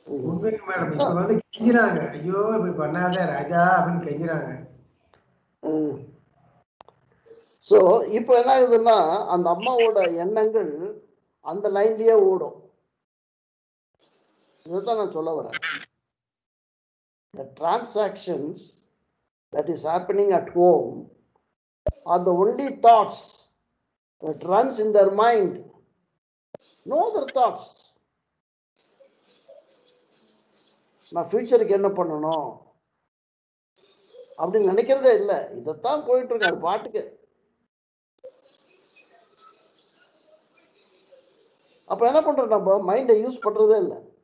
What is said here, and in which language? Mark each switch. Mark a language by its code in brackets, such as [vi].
[ta] உண்மைக்கு மேடம் இப்ப வந்து கெஞ்சிறாங்க, ஐயோ இப்படி பண்ணாத ராஜா அப்படின்னு கெஞ்சிறாங்க. ஸோ இப்போ என்ன ஆகுதுன்னா, அந்த அம்மாவோட எண்ணங்கள் அந்த லைன்லயே ஓடும். இதுதான் நான் சொல்ல வரேன். [en] The transactions that is happening at home are the only thoughts that runs in their mind. No other thoughts. [ta] நான் ஃபியூச்சருக்கு என்ன பண்ணணும் அப்படின்னு நினைக்கிறதே இல்லை. இதைத்தான் போயிட்டு இருக்கு அது பாட்டுக்கு. அப்ப என்ன பண்றோம், நம்ம மைண்டை யூஸ் பண்றதே இல்லை.